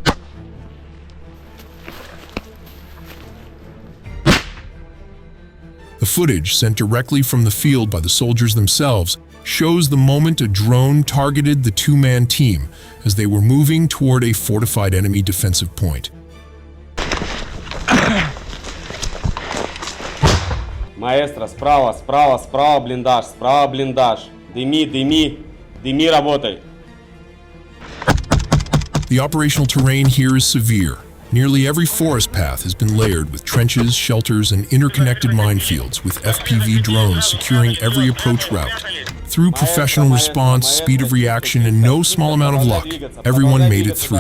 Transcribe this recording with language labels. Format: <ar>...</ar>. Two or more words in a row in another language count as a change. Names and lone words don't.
<en>The footage, sent directly from the field by the soldiers themselves, shows the moment a drone targeted the 2-man team as they were moving toward a fortified enemy defensive point.</en> <ru>Маэстро, справа, справа, справа блиндаж. Дыми, работай.</ru> <en>The operational terrain here is severe. Nearly every forest path has been layered with trenches, shelters, and interconnected minefields, with FPV drones securing every approach route. Through professional response, speed of reaction, and no small amount of luck, everyone made it through.</en>